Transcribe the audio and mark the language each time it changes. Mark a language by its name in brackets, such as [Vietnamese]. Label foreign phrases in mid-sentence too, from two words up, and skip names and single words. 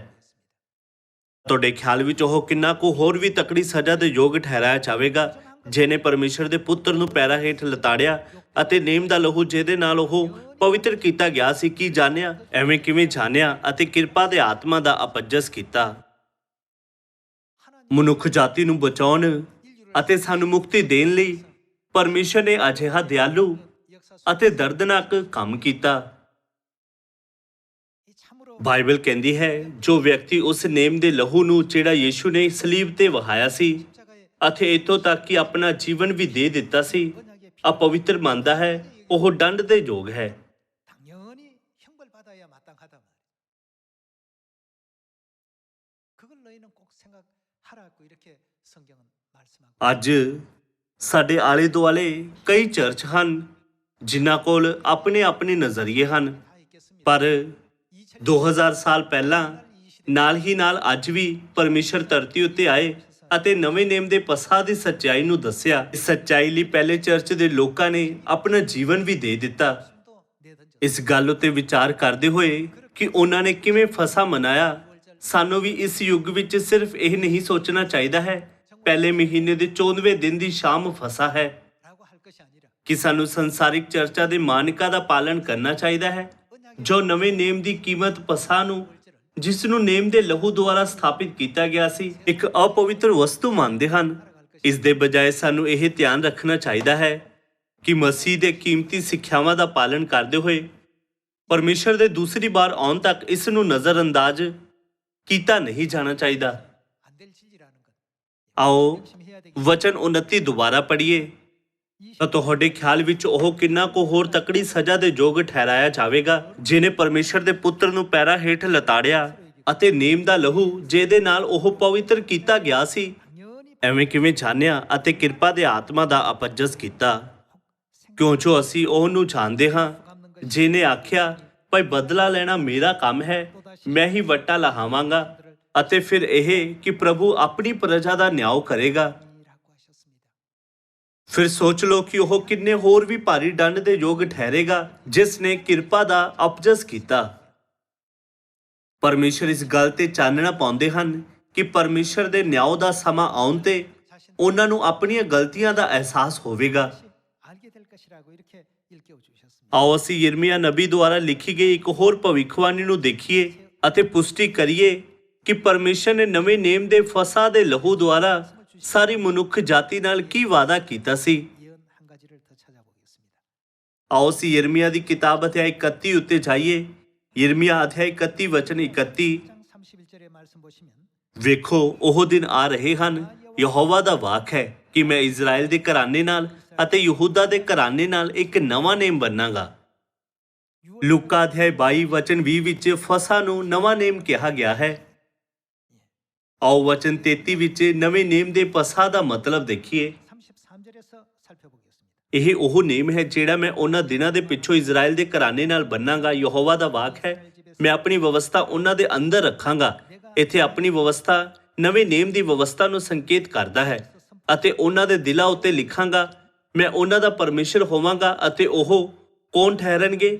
[Punjabi] ਤੁਹਾਡੇ ਖਿਆਲ ਵਿੱਚ ਉਹ ਕਿੰਨਾ ਕੁ ਹੋਰ ਵੀ ਤਕੜੀ ਸਜ਼ਾ ਦੇ ਯੋਗ ਠਹਿਰਾਇਆ ਜਾਵੇਗਾ ਜਿਹਨੇ ਪਰਮੇਸ਼ਰ ਦੇ ਪੁੱਤਰ ਨੂੰ ਪੈਰਾਂ ਹੇਠ ਲਤਾੜਿਆ ਅਤੇ ਨੇਮ ਦਾ ਲਹੂ ਜਿਹਦੇ ਨਾਲ ਉਹ ਪਵਿੱਤਰ ਕੀਤਾ ਗਿਆ ਸੀ ਕੀ ਜਾਣਿਆ ਐਵੇਂ ਕਿਵੇਂ ਜਾਣਿਆ ਅਤੇ ਕਿਰਪਾ ਦੇ ਆਤਮਾ ਦਾ ਅਪਜਸ ਕੀਤਾ। ਮਨੁੱਖ ਜਾਤੀ ਨੂੰ ਬਚਾਉਣ ਅਤੇ ਸਾਨੂੰ ਮੁਕਤੀ ਦੇਣ ਲਈ ਪਰਮੇਸ਼ਰ ਨੇ ਅਜਿਹਾ ਦਿਆਲੂ ਅਤੇ ਦਰਦਨਾਕ ਕੰਮ ਕੀਤਾ। [Korean] 이 참으로 [Punjabi] ਬਾਈਬਲ ਕਹਿੰਦੀ ਹੈ ਜੋ ਵਿਅਕਤੀ ਉਸ ਨੇਮ ਦੇ ਲਹੂ ਨੂੰ ਜਿਹੜਾ ਯੀਸ਼ੂ ਨੇ ਸਲੀਬ ਤੇ ਵਹਾਇਆ ਸੀ [Korean] 십자가에 [Punjabi] ਅਤੇ ਇੱਥੋਂ ਤੱਕ ਕਿ ਆਪਣਾ ਜੀਵਨ ਵੀ ਦੇ ਦਿੱਤਾ ਸੀ [Korean] 언약의 [Punjabi] ਅਪਵਿੱਤਰ ਮੰਨਦਾ ਹੈ ਉਹ ਦੰਡ ਦੇ ਯੋਗ ਹੈ। [Korean] 당연히 형벌받아야 마땅하다 말이야. 그걸 너희는 꼭 생각하라고 이렇게 성경은 말씀하고 [Punjabi] ਅੱਜ ਸਾਡੇ ਆਲੇ ਦੁਆਲੇ ਕਈ ਚਰਚ ਹਨ ਜਿਨ੍ਹਾਂ ਕੋਲ ਆਪਣੇ ਆਪਣੇ ਨਜ਼ਰੀਏ ਹਨ [Korean] 다 있겠습니다. [Punjabi] ਪਰ 2000 2000 ਸਾਲ ਪਹਿਲਾਂ ਨਾਲ ਹੀ ਨਾਲ ਅੱਜ ਵੀ ਪਰਮੇਸ਼ਰ ਧਰਤੀ ਉੱਤੇ ਆਏ ਅਤੇ ਨਵੇਂ ਨੇਮ ਦੇ ਪਸਾ ਦੀ ਸੱਚਾਈ ਨੂੰ ਦੱਸਿਆ। ਇਸ ਸੱਚਾਈ ਲਈ ਪਹਿਲੇ ਚਰਚ ਦੇ ਲੋਕਾਂ ਨੇ ਆਪਣਾ ਜੀਵਨ ਵੀ ਦੇ ਦਿੱਤਾ। [Korean] 도 내던져 [Punjabi] ਇਸ ਗੱਲ ਉੱਤੇ ਵਿਚਾਰ ਕਰਦੇ ਹੋਏ ਕਿ ਉਹਨਾਂ ਨੇ ਕਿਵੇਂ ਫਸਾ ਮਨਾਇਆ ਸਾਨੂੰ ਵੀ ਇਸ ਯੁੱਗ ਵਿੱਚ ਸਿਰਫ ਇਹ ਨਹੀਂ ਸੋਚਣਾ ਚਾਹੀਦਾ ਹੈ ਪਹਿਲੇ ਮਹੀਨੇ ਦੇ 14ਵੇਂ ਦਿਨ ਦੀ ਸ਼ਾਮ ਫਸਾ ਹੈ [Korean] 라고 할 것이 아니라 [Punjabi] ਕਿ ਸਾਨੂੰ ਸੰਸਾਰਿਕ ਚਰਚਾ ਦੇ ਮਾਨਕਾਂ ਦਾ ਪਾਲਣ ਕਰਨਾ ਚਾਹੀਦਾ ਹੈ ਜੋ ਨਵੇਂ ਨੇਮ ਦੀ ਕੀਮਤ ਪਸਾ ਨੂੰ ਜਿਸ ਨੂੰ ਨੇਮ ਦੇ ਲਹੂ ਦੁਆਰਾ ਸਥਾਪਿਤ ਕੀਤਾ ਗਿਆ ਸੀ ਇੱਕ ਅਪਵਿੱਤਰ ਵਸਤੂ ਮੰਨਦੇ ਹਨ। ਇਸ ਦੇ ਬਜਾਏ ਸਾਨੂੰ ਇਹ ਧਿਆਨ ਰੱਖਣਾ ਚਾਹੀਦਾ ਹੈ ਕਿ ਮਸੀਹ ਦੇ ਕੀਮਤੀ ਸਿੱਖਿਆਵਾਂ ਦਾ ਪਾਲਣ ਕਰਦੇ ਹੋਏ ਪਰਮੇਸ਼ਰ ਦੇ ਦੂਸਰੀ ਵਾਰ ਆਉਣ ਤੱਕ ਇਸ ਨੂੰ ਨਜ਼ਰਅੰਦਾਜ਼ ਕੀਤਾ ਨਹੀਂ ਜਾਣਾ ਚਾਹੀਦਾ। [Korean] 안 될 진리라는 것. [Punjabi] ਆਓ [Korean] 열심히 해야 되겠 [Punjabi] ਵਚਨ 29 ਦੁਬਾਰਾ ਪੜ੍ਹੀਏ ਤਾਂ ਤੁਹਾਡੇ ਖਿਆਲ ਵਿੱਚ ਉਹ ਕਿੰਨਾ ਕੁ ਹੋਰ ਤਕੜੀ ਸਜ਼ਾ ਦੇ ਯੋਗ ਠਹਿਰਾਇਆ ਜਾਵੇਗਾ ਜਿਹਨੇ ਪਰਮੇਸ਼ਰ ਦੇ ਪੁੱਤਰ ਨੂੰ ਪੈਰਾਂ ਹੇਠ ਲਤਾੜਿਆ ਅਤੇ ਨੇਮ ਦਾ ਲਹੂ ਜਿਹਦੇ ਨਾਲ ਉਹ ਪਵਿੱਤਰ ਕੀਤਾ ਗਿਆ ਸੀ [Korean] 당연히 [Punjabi] ਐਵੇਂ ਕਿਵੇਂ ਜਾਣਿਆ ਅਤੇ ਕਿਰਪਾ ਦੇ ਆਤਮਾ ਦਾ ਅਪਜਸ ਕੀਤਾ ਕਿਉਂ ਜੋ ਅਸੀਂ ਉਹਨੂੰ ਜਾਣਦੇ ਹਾਂ ਜਿਹਨੇ ਆਖਿਆ ਭਾਈ ਬਦਲਾ ਲੈਣਾ ਮੇਰਾ ਕੰਮ ਹੈ, ਮੈਂ ਹੀ ਵੱਟਾ ਲਹਾਵਾਂਗਾ ਅਤੇ ਫਿਰ ਇਹ ਕਿ ਪ੍ਰਭੂ ਆਪਣੀ ਪ੍ਰਜਾ ਦਾ ਨਿਆਂ ਕਰੇਗਾ। [Korean] 라고 하셨습니다. [Punjabi] ਫਿਰ ਸੋਚ ਲਓ ਕਿ ਉਹ ਕਿੰਨੇ ਹੋਰ ਵੀ ਭਾਰੀ ਦੰਡ ਦੇ ਯੋਗ ਠਹਿਰੇਗਾ ਜਿਸ ਨੇ ਕਿਰਪਾ ਦਾ ਅਪਜਸ ਕੀਤਾ। ਪਰਮੇਸ਼ਰ ਇਸ ਗੱਲ ਤੇ ਚਾਨਣਾ ਪਾਉਂਦੇ ਹਨ ਕਿ ਪਰਮੇਸ਼ਰ ਦੇ ਨਿਆਂ ਦਾ ਸਮਾਂ ਆਉਣ ਤੇ ਉਹਨਾਂ ਨੂੰ ਆਪਣੀਆਂ ਗਲਤੀਆਂ ਦਾ ਅਹਿਸਾਸ ਹੋਵੇਗਾ। [Korean] 알게 될 것이라고 이렇게 일깨워 주셨습니다. [Punjabi] ਆਓ ਅਸੀਂ ਯਿਰਮੀਆ ਨਬੀ ਦੁਆਰਾ ਲਿਖੀ ਗਈ ਇੱਕ ਹੋਰ ਭਵਿੱਖਬਾਣੀ ਨੂੰ ਦੇਖੀਏ ਅਤੇ ਪੁਸ਼ਟੀ ਕਰੀਏ ਕਿ ਪਰਮੇਸ਼ਰ ਨੇ ਨਵੇਂ ਨੇਮ ਦੇ ਫਸਾ ਦੇ ਲਹੂ ਦੁਆਰਾ ਸਾਰੀ ਮਨੁੱਖ ਜਾਤੀ ਨਾਲ ਕੀ ਵਾਅਦਾ ਕੀਤਾ ਸੀ। [Korean] 예언 한 가지를 더 찾아보겠습니다. [Punjabi] ਆਓ ਅਸੀਂ ਯਿਰਮੀਆ ਦੀ ਕਿਤਾਬ ਅਧਿਆਇ 31 ਉੱਤੇ ਜਾਈਏ। ਯਿਰਮੀਆ ਅਧਿਆਇ 31 ਵਚਨ 31। [Korean] 1장 31절의 말씀 보시면 [Punjabi] ਵੇਖੋ ਉਹ ਦਿਨ ਆ ਰਹੇ ਹਨ, ਯਹੋਵਾ ਦਾ ਵਾਕ ਹੈ ਕਿ ਮੈਂ ਇਜ਼ਰਾਈਲ ਦੇ ਘਰਾਣੇ ਨਾਲ ਅਤੇ ਯਹੂਦਾ ਦੇ ਘਰਾਣੇ ਨਾਲ ਇੱਕ ਨਵਾਂ ਨੇਮ ਬੰਨਾਂਗਾ। ਲੂਕਾ ਅਧਿਆਇ 22 ਵਚਨ 20 ਵਿੱਚ ਫਸਾ ਨੂੰ ਨਵਾਂ ਨੇਮ ਕਿਹਾ ਗਿਆ ਹੈ। ਆਓ ਵਚਨ 33 ਵਿੱਚ ਨਵੇਂ ਨੇਮ ਦੇ ਫਸਾ ਦਾ ਮਤਲਬ ਦੇਖੀਏ। [Korean] 33절에서 살펴보겠습니다. [Punjabi] ਇਹ ਉਹ ਨੇਮ ਹੈ ਜਿਹੜਾ ਮੈਂ ਉਹਨਾਂ ਦਿਨਾਂ ਦੇ ਪਿੱਛੋਂ ਇਜ਼ਰਾਈਲ ਦੇ ਘਰਾਣੇ ਨਾਲ ਬੰਨਾਂਗਾ। ਯਹੋਵਾ ਦਾ ਵਾਕ ਹੈ, ਮੈਂ ਆਪਣੀ ਵਿਵਸਥਾ ਉਹਨਾਂ ਦੇ ਅੰਦਰ ਰੱਖਾਂਗਾ। ਇੱਥੇ ਆਪਣੀ ਵਿਵਸਥਾ ਨਵੇਂ ਨੇਮ ਦੀ ਵਿਵਸਥਾ ਨੂੰ ਸੰਕੇਤ ਕਰਦਾ ਹੈ ਅਤੇ ਉਹਨਾਂ ਦੇ ਦਿਲਾਂ ਉੱਤੇ ਲਿਖਾਂਗਾ। ਮੈਂ ਉਹਨਾਂ ਦਾ ਪਰਮੇਸ਼ਰ ਹੋਵਾਂਗਾ ਅਤੇ ਉਹ ਕੌਣ ਠਹਿਰਨਗੇ?